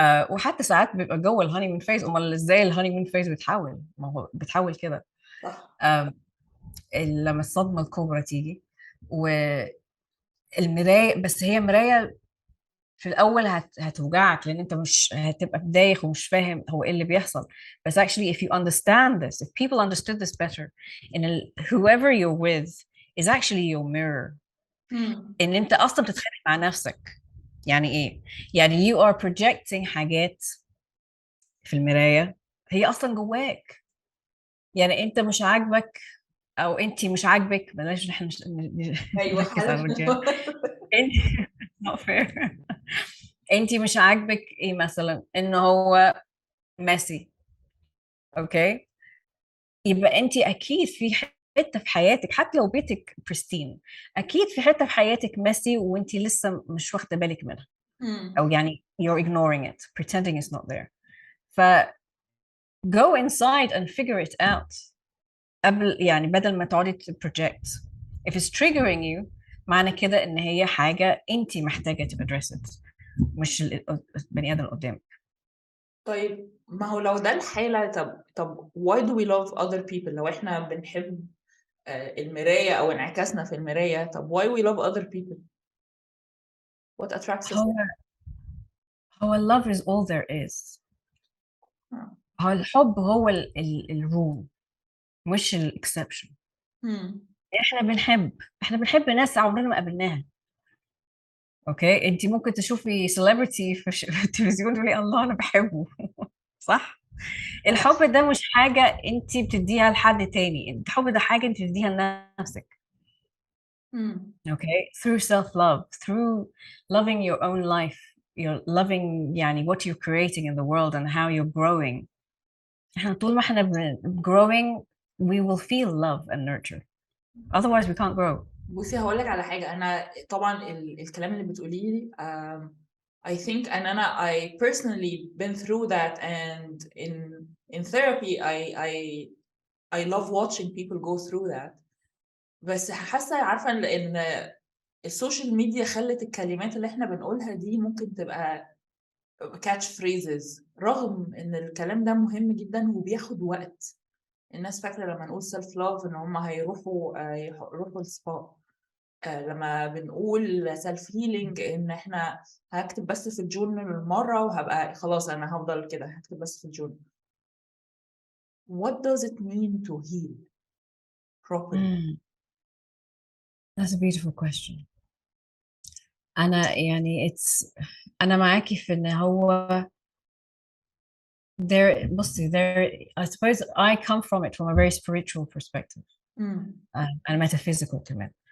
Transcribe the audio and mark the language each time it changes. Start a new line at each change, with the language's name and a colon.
Arabic: وحتى ساعات بيبقى جوه الهانيمون فيز، امال ازاي الهانيمون فيز بتحول؟ ما هو بتحول كده. صح. لما الصدمة الكبرى تيجي والمراية، بس هي مراية في الأول هتوجعك، لأن أنت مش هتبقى دايخ ومش فاهم هو إيه اللي بيحصل. بس
English: actually if you understand this, if people understood this better, in whoever you're with is actually your mirror.
Arabic: إن أنت أصلا بتتخانق مع نفسك. يعني إيه؟ يعني
English: you are projecting
Arabic: حاجات في المراية هي أصلا جواك. يعني أنت مش عاجبك او انت مش عاجبك، بلاش احنا ايوه نركز على الرجال. انت
English: not fair.
Arabic: انت مش عاجبك ايه مثلا؟ ان هو ماسي، اوكي، يبقى انت اكيد في حته في حياتك، حتى لو بيتك بريستين، اكيد في حته في حياتك ماسي وانت لسه مش واخده بالك منها، او يعني
English: you're ignoring it, pretending it's not there.
Arabic: ف
English: go inside and figure it out
Arabic: قبل، يعني بدل ما تقعدي
English: project. if it's triggering you
Arabic: معنى كده ان هي حاجه انت محتاجه تدرسها، مش البني ادم اللي قدامك. طيب ما هو لو ده الحالة، طب
English: why do we love other people؟
Arabic: لو احنا بنحب المراية او انعكاسنا في المراية، طب
English: why we love other people؟ what attracts us؟
Arabic: هو
English: love is all there is.
Arabic: هو الحب هو الرول مش الاكسبشن. احنا بنحب ناس عمرنا ما قابلناها. اوكي، انت ممكن تشوفي سيلبرتي في التلفزيون تقولي الله انا بحبه. صح. الحب ده مش حاجة انت بتديها لحد تاني، الحب ده حاجة انت بتديها لنفسك.
English: okay, through self-love, through loving your own life, you're loving
Arabic: يعني
English: what you're creating in the world and how you're growing.
Arabic: احنا طول ما احنا
English: growing we will feel love and nurture, otherwise we can't grow.
Arabic: بصي هقول لك على حاجة، أنا طبعا الكلام اللي بتقوليه لي
English: I think and I personally been through that, and in therapy I love watching people go through that.
Arabic: بس حاسة عارفة إن السوشيال ميديا خلت الكلمات اللي إحنا بنقولها دي ممكن تبقى
English: catch phrases،
Arabic: رغم إن الكلام ده مهم جدا وبياخد وقت. الناس فاكرة لما نقول
English: self love
Arabic: إن هم يروحوا السبا. لما بنقول
English: self healing
Arabic: إن إحنا هكتب بس في الجورنال مرة وهبقى خلاص أنا هفضل كده هكتب بس في الجورنال.
English: What does it mean to heal؟ properly. That's a beautiful question.
Arabic: أنا يعني أنا معاكي في إن هو
English: there I suppose I come from it from a very spiritual perspective and metaphysical
Arabic: كمان.